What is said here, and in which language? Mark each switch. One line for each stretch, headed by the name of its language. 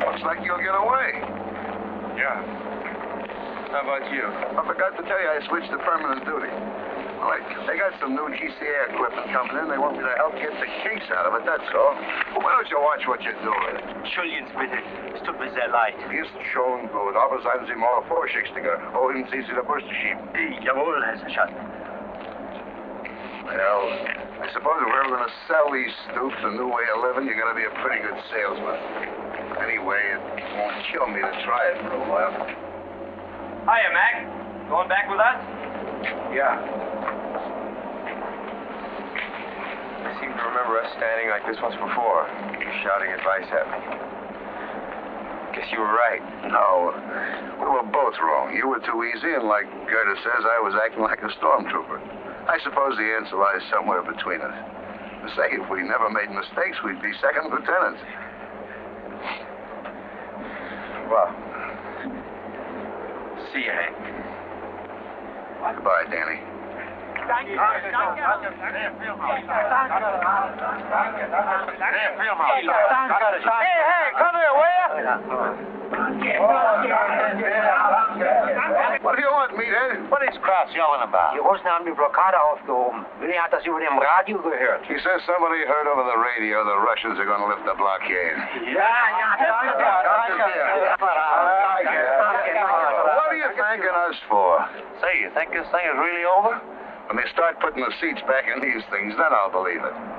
English: Looks like you'll get away. Yeah. How about you? I forgot to tell you I switched to permanent duty. Well, they got some new GCA equipment coming in. They want me to help get the kinks out of it, that's all. Well, why don't you watch what you're doing?
German: Entschuldigen Sie bitte, es tut mir sehr leid. Ist schon gut, aber seien Sie mal vorsichtiger. Holen Sie der Bus zu schieben. Jawohl, Herr Sergeant.
English: Well, I suppose if we're ever going to sell these stoops a new way of living, you're going to be a pretty good salesman. Anyway, it won't kill me to try it for a while. Hiya, Mac. Going back with us? Yeah. I seem to remember us standing like this once before, shouting advice at me. Guess you were right. No, we were both wrong. You were too easy, and like Gerda says, I was acting like a stormtrooper. I suppose the answer lies somewhere between us. Say, if we never made mistakes, we'd be second lieutenants. Well, see you, Hank. Goodbye, Danny. Hey, come here, will you? What do you want, meathead? What is Kraus yelling about?
German: Die Russen haben die Blockade aufgehoben. Willi hat das über dem Radio gehört.
English: He says somebody heard over the radio the Russians are going to lift the blockade. What are you thanking us for? Say, you think this thing is really over? When they start putting the seats back in these things, then I'll believe it.